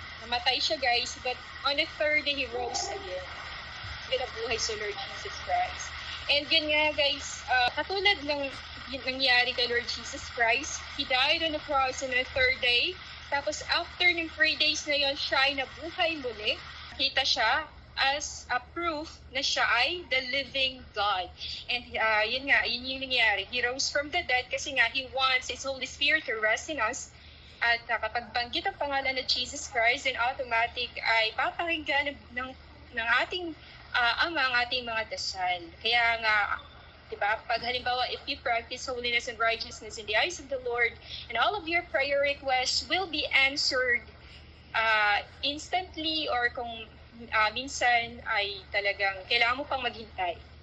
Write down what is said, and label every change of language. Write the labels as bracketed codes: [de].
[tl] Namatay siya [en] guys, but on the third day He rose again. [tl] Pinabuhay sa Lord Jesus Christ. [en] And [tl] yun nga guys, katulad ng nangyari kay Lord Jesus Christ, [en] He died on the cross on the third day. [tl] Tapos after ng 3 days na yon, siya ay nabuhay muli. Kita siya as a proof na siya ay the living God. And yun yung nangyari. [en] He rose from the dead [tl] kasi nga [en] He wants His Holy Spirit to rest in us. [tl] At kapag banggit ang pangalan ng Jesus Christ, then automatic ay papakinggan ng ating Ama ang ating mga dasal. Kaya nga, diba? Pag halimbawa, [en] if you practice holiness and righteousness in the eyes of the Lord, and all of your prayer requests will be answered instantly, [tl] or kung minsan ay talagang kailangan mo pang maghintay.